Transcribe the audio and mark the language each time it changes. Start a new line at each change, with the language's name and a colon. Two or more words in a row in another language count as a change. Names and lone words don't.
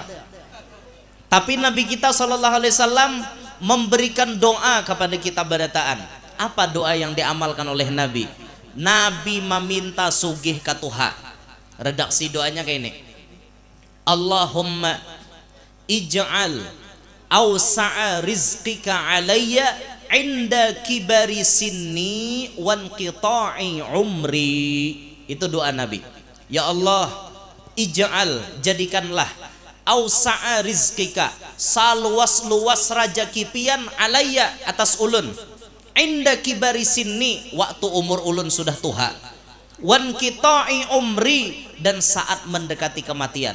Banjar: Tapi Nabi kita SAW memberikan doa kepada kita berataan. Apa doa yang diamalkan oleh Nabi? Nabi meminta sugih ka Tuhan.
Indonesian: Redaksi doanya kayak ini,
Arabic: اللهم اجعل أوسع رزقك علي عند كبر سني وانقطاع عمري.
Indonesian: Itu doa Nabi.
Banjar: Ya Allah, ij'al, jadikanlah,
Arabic: أوسع رزقك,
Banjar: saluas-luas rajaki pian alayya atas ulun,
Arabic: عند كبر سني,
Banjar: waktu umur ulun sudah tuha,
Arabic: وانقطاع عمري,
Banjar: dan saat mendekati kematian.